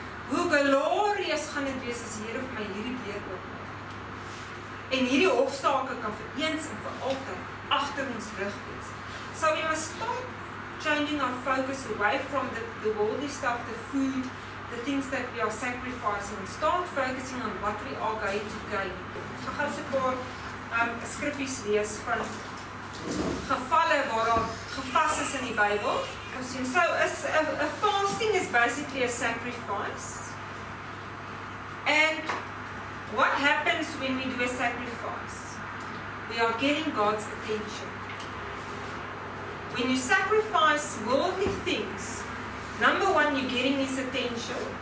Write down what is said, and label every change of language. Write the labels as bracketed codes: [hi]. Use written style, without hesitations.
[af] Hoe glorious gaan dit wees as die Here vir my hierdie deur oopmaak. En hierdie hofsaake kan vir eens en vir altyd agter ons rug wees. [en] So we must start changing our focus away from the worldly stuff, the food, the things that we are sacrificing, and start focusing on what we are going to gain. [af] Ek gaan so 'n paar skriffies lees van gevalle waar daar gevas is in die Bybel. [en] So a fasting is basically a sacrifice. And what happens when we do a sacrifice? We are getting God's attention. When you sacrifice worldly things, number 1, you're getting His attention.